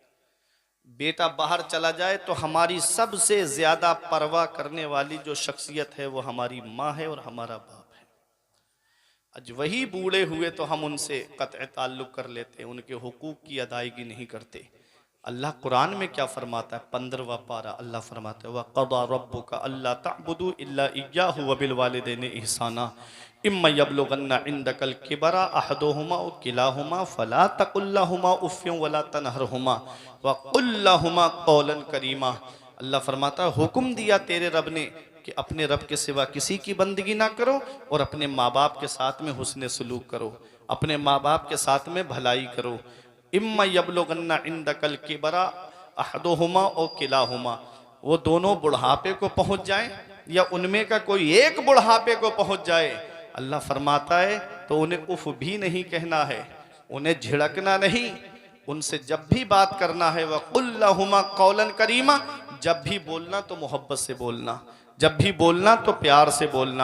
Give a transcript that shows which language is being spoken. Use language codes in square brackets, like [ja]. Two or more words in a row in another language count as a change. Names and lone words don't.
[hi] बेटा बाहर चला जाए तो हमारी सबसे ज्यादा परवाह करने वाली जो शख्सियत है वो हमारी माँ है और हमारा बाप है। आज वही बूढ़े हुए तो हम उनसे कत्अ ताल्लुक कर लेते हैं, उनके हुकूक की अदायगी नहीं करते। अल्लाह कुरान में क्या फरमाता है? 15वां पारा, अल्लाह फरमाता है, [ar] وقضى ربك ألا تعبدوا إلا إياه وبالوالدين إحسانا إما يبلغن عندك الكبر أحدهما وكلاهما فلا تقل لهما أف ولا تنهرهما وقل لهما قولا كريما. [hi] अल्लाह फरमाता है, हुक्म दिया तेरे रब ने कि अपने रब के सिवा किसी की बंदगी ना करो और अपने माँ बाप के साथ में हुस्न सलूक करो, अपने माँ बाप के साथ में भलाई करो। [ar] إما يبلغن عندك الكبر أحدهما [hi] और किलाहुमा, वो दोनों बुढ़ापे को पहुँच जाए या उनमें का कोई एक बुढ़ापे को पहुँच जाए, अल्लाह फरमाता है तो उन्हें उफ भी नहीं कहना है, उन्हें झिड़कना नहीं, उनसे जब भी बात करना है वह [ar] قل لهما قولا كريما, [hi] जब भी बोलना तो मोहब्बत से बोलना, जब भी बोलना तो प्यार से बोलना।